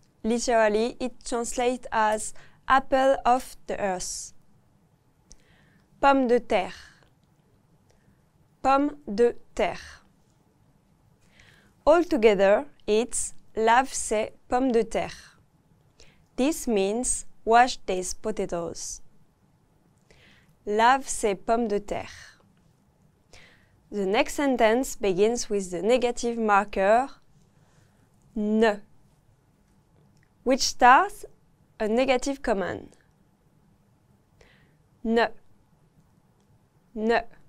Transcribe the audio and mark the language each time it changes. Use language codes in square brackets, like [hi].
[en] Literally, it translates as apple of the earth. [fr] Pomme de terre. Pomme de terre. [en] Altogether, it's [fr] lave ces pommes de terre. [en] This means wash these potatoes. [fr] Lave ces pommes de terre. [en] The next sentence begins with the negative marker ne, which starts a negative command. [fr] Ne, ne.